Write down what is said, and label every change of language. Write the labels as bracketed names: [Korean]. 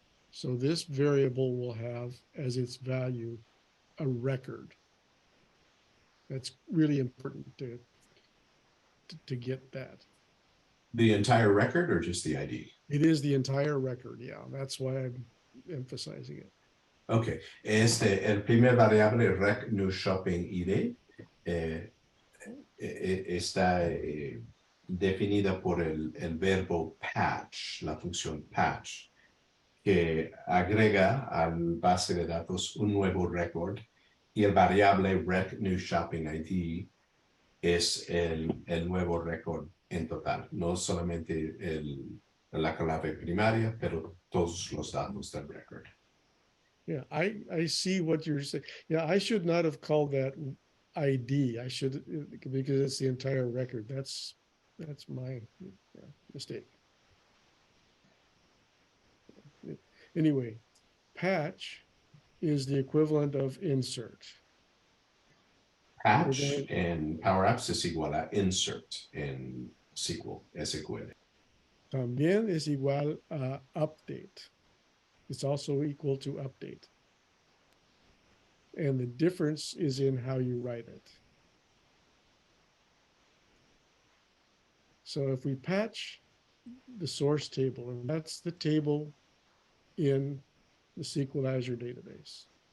[English] So this variable will have as its value a record. That's really important to get that. The entire record or just the ID? It is the entire record, yeah. That's why I'm emphasizing it. [Spanish] Okay, el primer variable rec new shopping ID está definida por el verbo patch, la función patch, que agrega al base de datos un nuevo record, y el variable rec new shopping ID es el nuevo record en total, no solamente la clave primaria, pero todos los datos del record. [English] Yeah, I see what you're saying. Yeah, I should not have called that ID. I should, because it's the entire record. That's my mistake. Anyway, patch is the equivalent of insert. [Spanish] Patch en PowerApps es igual a insert en SQL. También es igual a update. [English] It's also equal to update. And the difference is in how you write it. So if we patch the source table, and that's the table in the SQL Azure database.